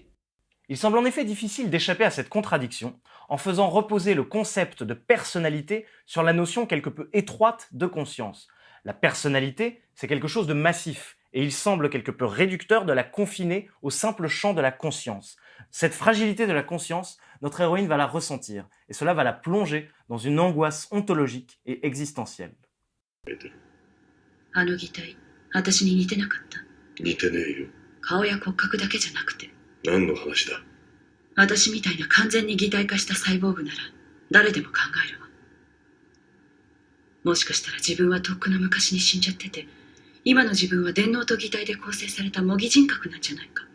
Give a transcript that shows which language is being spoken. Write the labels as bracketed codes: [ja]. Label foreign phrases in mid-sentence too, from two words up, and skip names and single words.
[fr] Il semble en effet difficile d'échapper à cette contradiction en faisant reposer le concept de personnalité sur la notion quelque peu étroite de conscience. La personnalité, c'est quelque chose de massif, et il semble quelque peu réducteur de la confiner au simple champ de la conscience. Cette fragilité de la conscience, notre héroïne va la ressentir, et cela va la plonger dans une angoisse ontologique et existentielle. [ja] あの擬態、私に似てなかった。似てねえよ。顔や骨格だけじゃなくて、何の話だ。私みたいな完全に擬態化したサイボーグなら誰でも考えるわ。もしかしたら自分はとっくの昔に死んじゃってて、今の自分は電脳と擬態で構成された模擬人格なんじゃないか。